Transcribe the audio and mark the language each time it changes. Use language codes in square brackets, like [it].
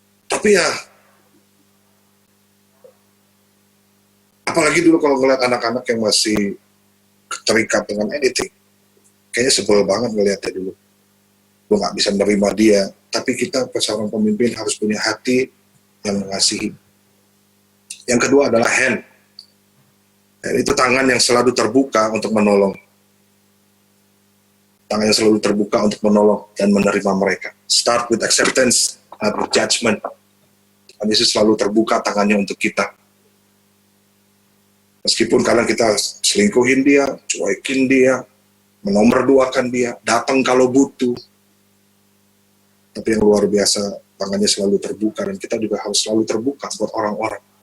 [id] Tapi ya, apalagi dulu kalau ngeliat anak-anak yang masih terikat dengan anything, kayaknya sebel banget ngeliatnya dulu. Gue gak bisa menerima dia, tapi kita seorang pemimpin harus punya hati yang mengasihi. Yang kedua adalah hand. Dan itu tangan yang selalu terbuka untuk menolong. Tangan yang selalu terbuka untuk menolong dan menerima mereka. [en] Start with acceptance, not with judgment. [id] Dan Yesus selalu terbuka tangannya untuk kita. Meskipun kadang kita selingkuhin dia, cuekin dia, menomorduakan dia, datang kalau butuh. Tapi yang luar biasa, tangannya selalu terbuka, dan kita juga harus selalu terbuka buat orang-orang.